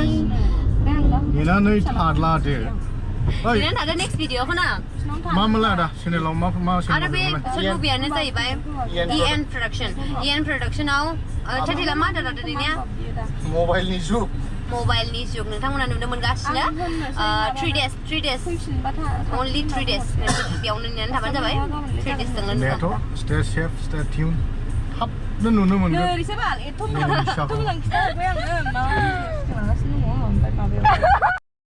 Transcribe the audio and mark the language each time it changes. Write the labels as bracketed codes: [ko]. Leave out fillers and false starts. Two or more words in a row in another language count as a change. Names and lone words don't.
[brx] नेनानै थादला दे नेनानै थादो नेक्स्ट भिडिअखौ ना मा मोनलाय आदा चेनेलाव मा आरो बे मुभियानो जाहैबाय EN प्रडाक्शनाव टाइटेला मा दादा दिनैनिया मबाइलनि जुग नोंथांमोना नुनो मोनगासिनो [en] 3 days only 3 days [brx] बेयावनो नेनानै थाबानो जाबाय 3 days जोंनो नुगोन [en] stay safe stay tuned थाबनो नुनो मोनगोन